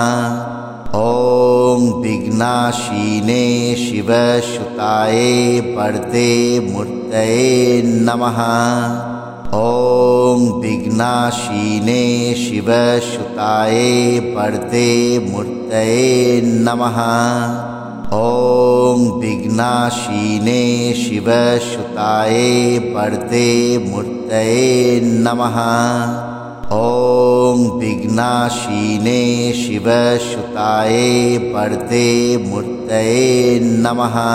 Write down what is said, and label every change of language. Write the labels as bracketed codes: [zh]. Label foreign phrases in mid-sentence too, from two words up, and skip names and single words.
[sa] ওং বিঘ্নাশীনে শিবসুতায়ে বরদে মূর্তয়ে নমঃ। ওং বিঘ্নাশীনে শিবসুতায়ে বরদে মূর্তয়ে নমঃ। ওং विघ्नाशीने शिवसुताय परते मूर्तये नमः। ॐ विघ्नाशीने शिवसुताय परते मूर्तये नमः।